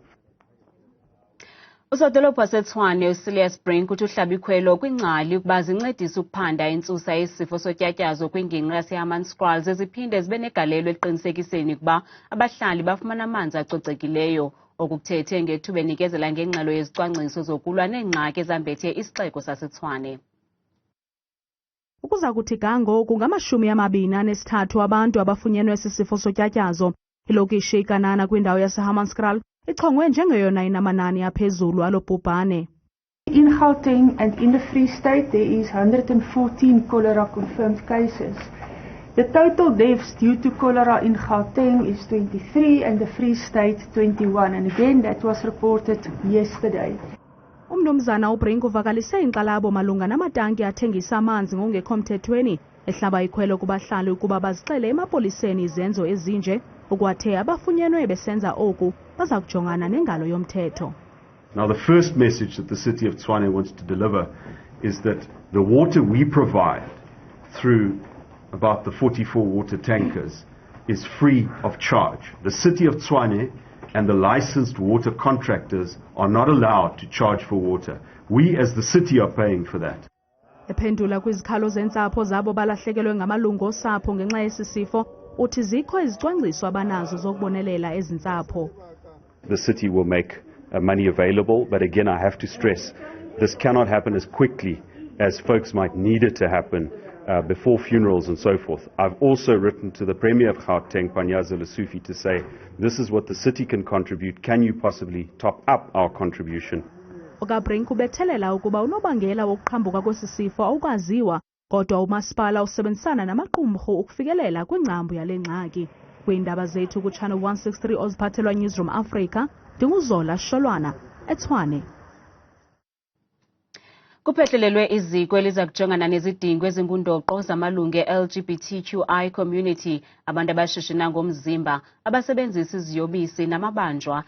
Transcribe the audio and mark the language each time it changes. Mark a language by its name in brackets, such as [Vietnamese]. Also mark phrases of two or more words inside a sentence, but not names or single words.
[Xhosa] Usodolophu waseTshwane uBrink uthi uhlabikhwelo kwingcali ukuba zincedise ukuphanda intsusa yesifo sotyatyazo kwingingqi yaseHammanskraal ziphinde zibe negalelo eqinisekiseni ukuba abahlali bafumana amanzi acocekileyo, okuthethe ngethuba enikezela ngengxelo yezicwangciso zokulwa neengxaki ezambethe isixeko saseTshwane. Ukuza kuthi kangoku ngama-23 abantu abafunyenwe sisifo sotyatyazo. Ilokishi iKanana kwindawo yaseHammanskraal ichongwe njengeyona inamanani aphezulu alo bhubhane. [English] In Gauteng and in the Free State there is 114 cholera confirmed cases. The total deaths due to cholera in Gauteng is 23 and the Free State 21, and again that was reported yesterday. [Xhosa] Umnumzana uBrink uvakalise inkxalabo malunga namatanki athengisa amanzi ngokungekho mthethweni, ehlaba ikhwelo kubahlali ukuba bazixele emapoliseni izenzo ezinje ukwathe abafunyenwe besenza oku baza kujongana nengalo yomthetho. [English] Now the first message that the city of Tshwane wants to deliver is that the water we provide through about the 44 water tankers is free of charge. The city of Tshwane and the licensed water contractors are not allowed to charge for water. We as the city are paying for that. [Xhosa] Ephendula kwizikhalo zentsapho zabo balahlekelwe ngamalungu osapho ngenxa yesisifo, uthi zikho izicwangciso abanazo zokubonelela ezintsapho. [English] The city will make money available, but again I have to stress this cannot happen as quickly as folks might need it to happen before funerals and so forth. I've also written to the Premier of Gauteng, Panyaza Lesufi, to say this is what the city can contribute. Can you possibly top up our contribution? [Xhosa] uBrink ubethelela ukuba unobangela wokuqhambuka kwesi sifo awukaziwa, kodwa umasipala usebenzisana namaqumrhu ukufikelela kwingcambu yale ngxaki. Kwiindaba zethu kuChannel 163 oziphathelwa Newsroom Africa, ndinguZola Sholwana, eTshwane. Kuphehlelelwe iziko eliza kujongana nezidingo ezingundoqo zamalungu e- [English] LGBTQI community, [Xhosa] abantu abashishina ngomzimba, abasebenzisa iziyobisi namabanjwa.